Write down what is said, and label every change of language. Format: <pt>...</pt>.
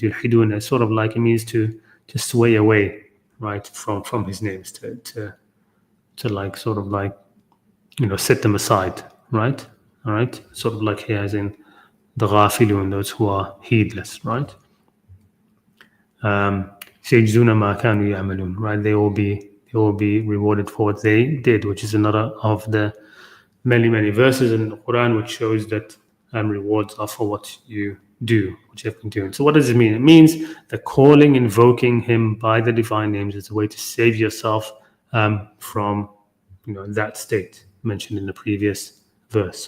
<en>يُلْحِدُونَ is sort of like, it means to sway away, right, from His names, to like sort of like, set them aside, right? All right, sort of like here as in the ghafilun, those who are heedless, right?</en> <ar>سيجزون ما كانوا يعملون, right?</ar> <en>They will be rewarded for what they did, which is another of the many verses in the Qur'an which shows that rewards are for what you do, what you have been doing. So what does it mean? It means that calling, invoking Him by the divine names is a way to save yourself from that state mentioned in the previous verse.</en>